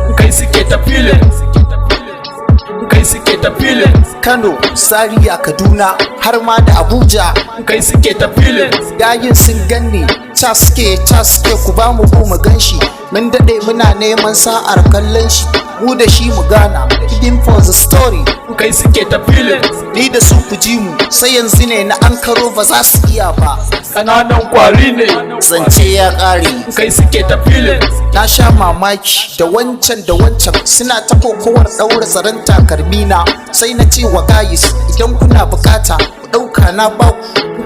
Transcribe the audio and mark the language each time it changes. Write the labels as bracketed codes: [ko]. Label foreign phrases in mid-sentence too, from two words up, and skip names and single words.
[ha] Kai suke ta filin. Kai suke ta filin. Kano, Zaria, Kaduna, har ma da Abuja. Kai suke ta filin. Gayin sun ganni, Ca suke, ca suke, ku ba mu gu mu gan shi. Mun daɗe muna neman sa'ar kallon shi. Mu da shi mu gana. [en] Hidden for the story. [ha] Kai suke ta filin. Ni da su ku ji mu. Sai yanzu ne na ankaro ba za su iya ba. Ƙananan kwari ne. Zance ya ƙare. Kai suke ta filin. Na sha mamaki da wancan da wancan suna ta kokowar ɗaura zaren takalmi na. Sai na ce wa guys, idan kuna bukata, Ku ɗauka na ba ku.